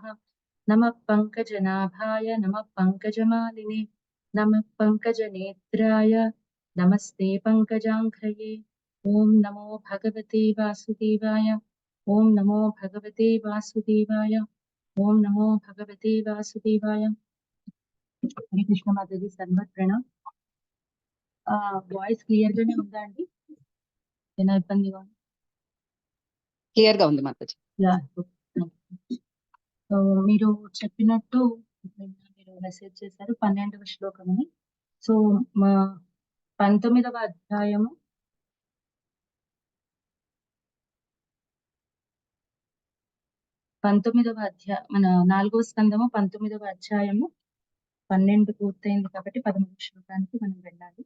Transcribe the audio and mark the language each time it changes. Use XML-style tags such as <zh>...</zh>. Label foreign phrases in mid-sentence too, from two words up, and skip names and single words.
<sa>नमः पङ्कजनाभाय नमः पङ्कजमालिने नमः पङ्कजनेत्राय नमस्ते पङ्कजाङ्घ्रये ॐ नमो भगवते वासुदेवाय ॐ नमो भगवते वासुदेवाय ॐ नमो भगवते वासुदेवाय। हरे कृष्ण माताजी सर्वत्र प्रणव।</sa> <te>వాయిస్ క్లియర్ గానే ఉందా అండి? ఏమైనా ఇబ్బందిగా ఉందా? క్లియర్ గా ఉంది మాతాజీ. సో మీరు చెప్పినట్టు మీరు మెసేజ్ చేశారు 12వ శ్లోకం అని. సో మా 19వ అధ్యాయము మన 4వ స్కందము 19వ అధ్యాయము 12 పూర్తయింది కాబట్టి 13వ శ్లోకానికి మనం వెళ్ళాలి.</te>